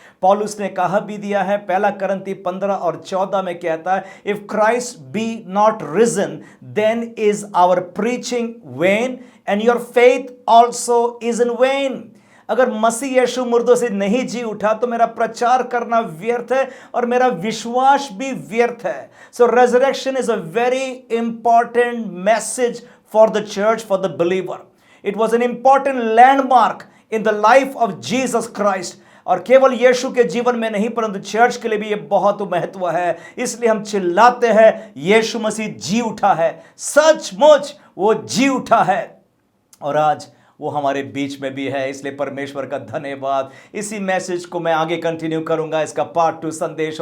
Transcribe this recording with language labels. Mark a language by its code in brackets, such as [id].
[hi] पौलुस ने कहा भी दिया है, पहला करंती 15 और 14 में कहता है, [en] If Christ be not risen then is our preaching vain and your faith also is in vain. [hi] अगर मसीह यीशु मुर्दों से नहीं जी उठा तो मेरा प्रचार करना व्यर्थ है और मेरा विश्वास भी व्यर्थ है। [en] So resurrection is a very important message for the church, for the believer. It was an important landmark in the life of Jesus Christ. [hi] और केवल यीशु के जीवन में नहीं परंतु चर्च के लिए भी ये बहुत महत्व है। इसलिए हम चिल्लाते हैं यीशु मसीह जी उठा है, सचमुच वो जी उठा है और आज वो हमारे बीच में भी है। इसलिए परमेश्वर का धन्यवाद। इसी मैसेज को मैं आगे कंटिन्यू करूंगा, इसका पार्ट 2 संदेश।